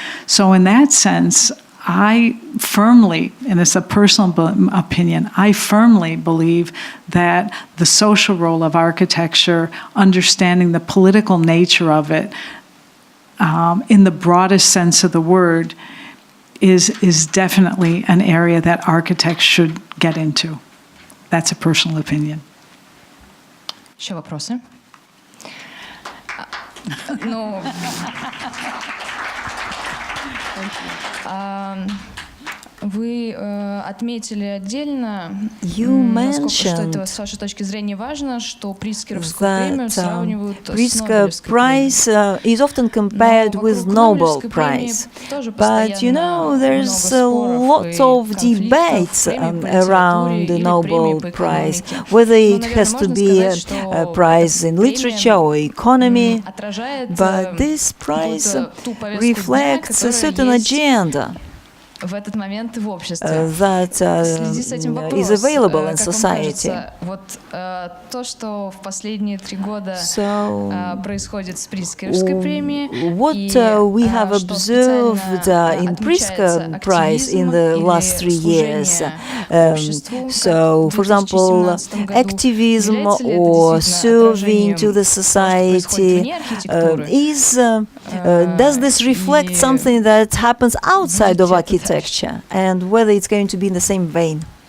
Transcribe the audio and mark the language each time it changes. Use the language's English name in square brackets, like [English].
[English] So in that sense, I firmly, and it's a personal opinion, I firmly believe that the social role of architecture, understanding the political nature of it, in the broadest sense of the word, is definitely an area that architects should get into. That's a personal opinion. [Russian] Еще вопросы? Ну, вы отметили отдельно, насколько, что это с вашей точки зрения важно, что Прицкеровскую премию сравнивают с Нобелевской премией. [English] Prize is often compared with Nobel Prize, but you know there's lots of debates around the Nobel Prize, whether it has to be a prize in literature or economy, but this prize reflects a certain agenda [Russian] в этот момент в обществе. [English] That is available in society. [Russian] Вот то, что в последние 3 года происходит с Прицкеровской премией, [English] what we have observed in Pritzker Prize in the last 3 years. So, for example, activism or serving to the society does this reflect something that happens outside of architecture, and whether it's going to be in the same vein?